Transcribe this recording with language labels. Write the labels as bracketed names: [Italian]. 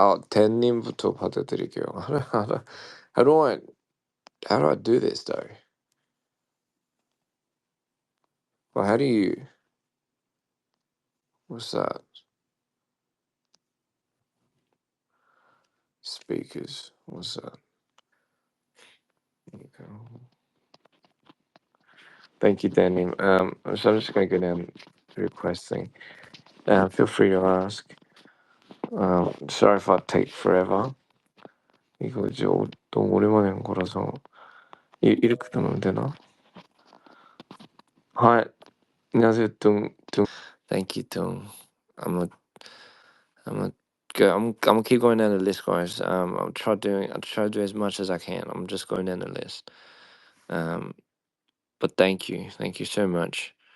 [Korean] 대님부터 받아드릴게요. [English] How do I how do I do this though? Well, how do you? What's that? Speakers. What's that? There you go. Thank you, Danny. So I'm just gonna go down the request thing. Feel free to ask. Sorry if I take forever. 이거 이제 너무 오랜만에 한 거라서 [Korean] 이렇게 하면 되나? [English] Hi, 안녕하세요, Thank you, Tung. I'm a, I'm a, go. I'm gonna keep going down the list, guys. I'll try to do as much as I can. I'm just going down the list. Um, but thank you so much.